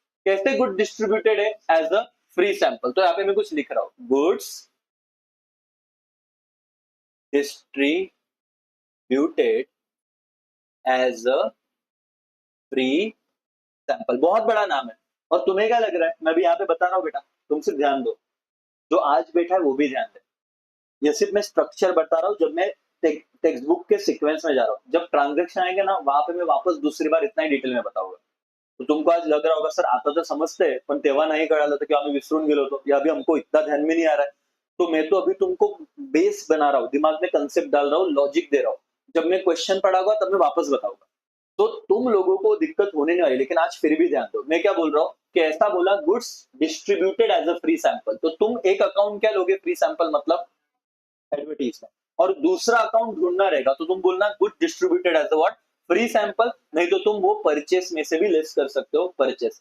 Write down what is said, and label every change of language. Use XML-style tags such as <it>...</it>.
<hi>कैसे good distributed है? As a free sample. तो यहाँ पे मैं कुछ लिख रहा हूं, goods distributed as a free sample. बहुत बड़ा नाम है, और तुम्हें क्या लग रहा है, मैं भी यहाँ पे बता रहा हूँ बेटा, तुम सिर्फ ध्यान दो, जो आज बैठा है वो भी ध्यान दे। ये सिर्फ मैं स्ट्रक्चर बता रहा हूँ, जब मैं टेक्स्ट बुक के सिक्वेंस में जा रहा हूँ, जब ट्रांजेक्शन आएंगे ना वहां पे मैं वापस दूसरी बार इतना ही डिटेल में बताऊंगा। तो तुमको आज लग रहा होगा सर</hi> <mr>आता तर समजते पण तेव्हा नाही कळालं तर किंवा आम्ही विसरून गेलो होतो</mr> <hi>या अभी हमको इतना ध्यान में नहीं आ रहा है। तो मैं तो अभी तुमको बेस बना रहा हूँ, दिमाग में कंसेप्ट डाल रहा हूँ, लॉजिक दे रहा हूँ। जब मैं क्वेश्चन पढ़ाऊंगा तब मैं वापस बताऊंगा। तो तुम लोगों को दिक्कत होने नहीं वाली, लेकिन आज फिर भी ध्यान दो मैं क्या बोल रहा हूँ कि ऐसा बोला goods distributed as a free sample, तो तुम एक अकाउंट क्या लोगे फ्री सैंपल मतलब एडवर्टीजमेंट, और दूसरा अकाउंट ढूंढना रहेगा तो तुम बोलना good distributed as a what free sample, नहीं तो तुम वो परचेस में से भी लेस कर सकते हो परचेस।</hi>